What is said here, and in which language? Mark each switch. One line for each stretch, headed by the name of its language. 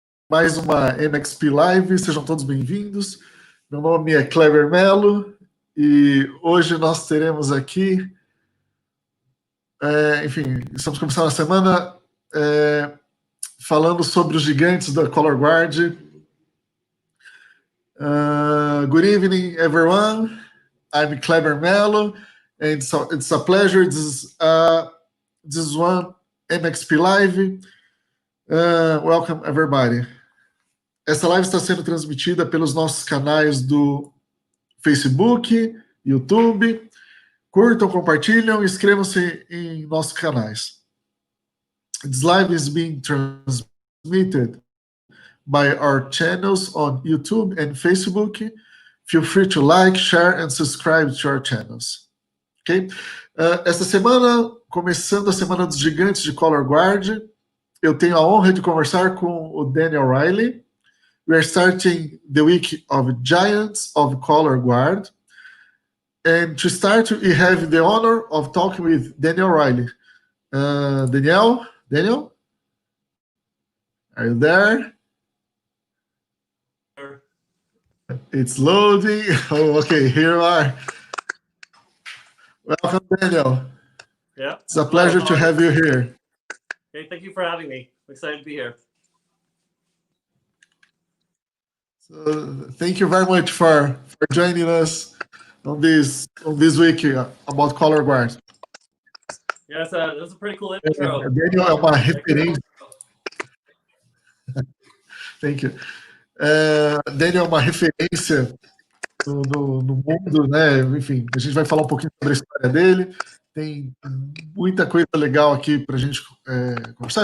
Portuguese: Mais uma MXP Live, sejam todos bem-vindos. Meu nome é Cleber Melo e hoje nós teremos aqui, enfim, estamos começando a semana falando sobre os gigantes da Color Guard.
English: Good evening, everyone. I'm Cleber Melo, and so it's a pleasure. This is one MXP Live. Welcome, everybody.
Portuguese: Essa live está sendo transmitida pelos nossos canais do Facebook, YouTube. Curtam, compartilham e inscrevam-se em nossos canais.
English: This live is being transmitted by our channels on YouTube and Facebook. Feel free to like, share and subscribe to our channels. Ok?
Portuguese: Esta semana, começando a Semana dos Gigantes de Color Guard, eu tenho a honra de conversar com o Daniel Riley.
English: We are starting the week of Giants of Color Guard. And to start, we have the honor of talking with Daniel Riley. Daniel? Are you there? Sure. It's loading. Oh, okay, here you are. Welcome, Daniel. Yeah. It's a pleasure to have you here. Hey, thank you for having me. I'm excited to be here. So, thank you very much for joining us on this week about Color Guard. Yeah, that's a pretty cool intro.
Portuguese: Daniel é uma referência.
English: Thank you.
Portuguese: Daniel é uma referência no mundo, né? Enfim, a gente vai falar um pouquinho sobre a história dele. Tem muita coisa legal aqui para a gente conversar.